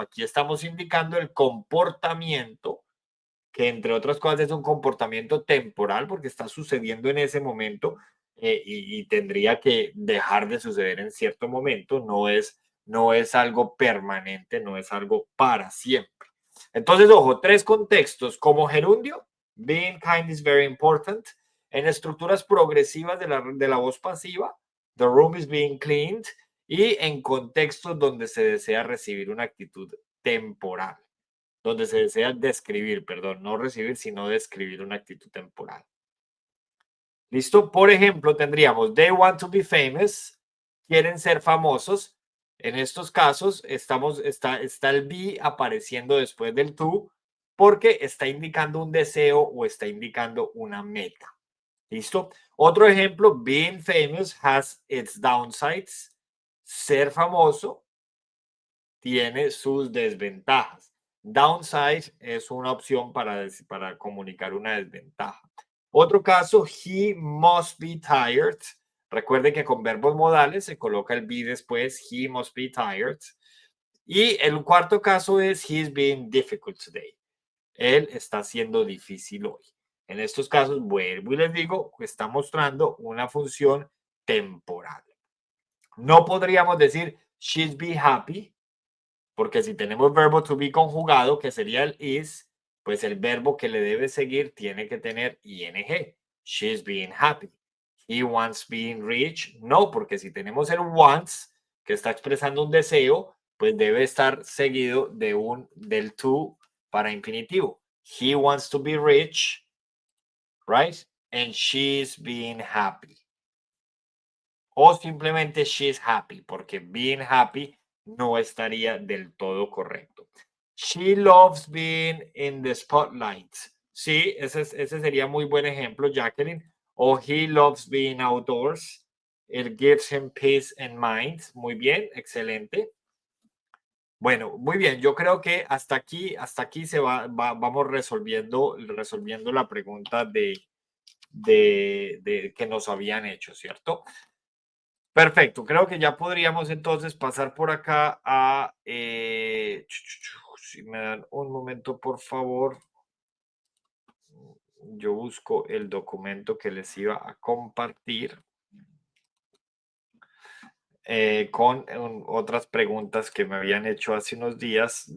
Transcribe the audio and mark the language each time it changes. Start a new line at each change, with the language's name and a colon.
Spanish: Aquí estamos indicando el comportamiento, que entre otras cosas es un comportamiento temporal porque está sucediendo en ese momento y tendría que dejar de suceder en cierto momento. No es algo permanente, no es algo para siempre. Entonces, ojo, tres contextos como gerundio.
English: Being kind is very important.
Spanish: En estructuras progresivas de la voz pasiva.
English: The room is being cleaned.
Spanish: Y en contextos donde se desea recibir una actitud temporal, donde se desea describir, perdón, no recibir, sino describir una actitud temporal. ¿Listo? Por ejemplo, tendríamos
English: they want to be famous,
Spanish: quieren ser famosos. En estos casos está el be apareciendo después del to porque está indicando un deseo o está indicando una meta. ¿Listo? Otro ejemplo,
English: being famous has its downsides.
Spanish: Ser famoso tiene sus desventajas. Downside es una opción para comunicar una desventaja. Otro caso,
English: he must be tired.
Spanish: Recuerde que con verbos modales se coloca el be después,
English: he must be tired.
Spanish: Y el cuarto caso es,
English: he's being difficult today.
Spanish: Él está siendo difícil hoy. En estos casos, vuelvo y les digo, está mostrando una función temporal. No podríamos decir,
English: she's be happy,
Spanish: porque si tenemos verbo to be conjugado, que sería el is, pues el verbo que le debe seguir tiene que tener ing.
English: She's being happy. He wants being rich.
Spanish: No, porque si tenemos el wants, que está expresando un deseo, pues debe estar seguido del to para infinitivo.
English: He wants to be rich, right? And she's being happy.
Spanish: O simplemente
English: she's happy,
Spanish: porque
English: being happy
Spanish: no estaría del todo correcto.
English: She loves being in the spotlight.
Spanish: Sí, ese sería muy buen ejemplo, Jacqueline.
English: O he loves being outdoors. It gives him peace and mind.
Spanish: Muy bien, excelente. Bueno, muy bien. Yo creo que hasta aquí vamos resolviendo la pregunta de que nos habían hecho, ¿cierto? Perfecto, creo que ya podríamos entonces pasar por acá a, si me dan un momento, por favor, yo busco el documento que les iba a compartir con otras preguntas que me habían hecho hace unos días.